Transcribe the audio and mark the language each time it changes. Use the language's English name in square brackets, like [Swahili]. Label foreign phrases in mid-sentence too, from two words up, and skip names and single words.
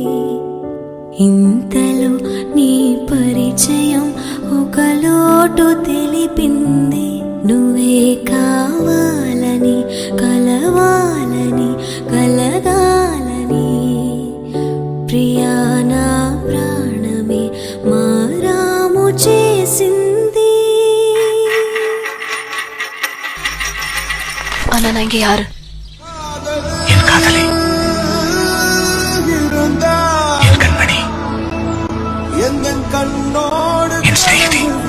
[Telugu] ఇంతలో నీ పరిచయం ఒక లోటు తెలిపింది. నువ్వే కావాలని కలవాలని కలగాలని ప్రియా నా ప్రాణమే మారాము చేసింది. [Tamil] ஆனா நான் இங்க யாரு? என் காதலி, என் கண்மணி, என் ஸ்நேகிதி.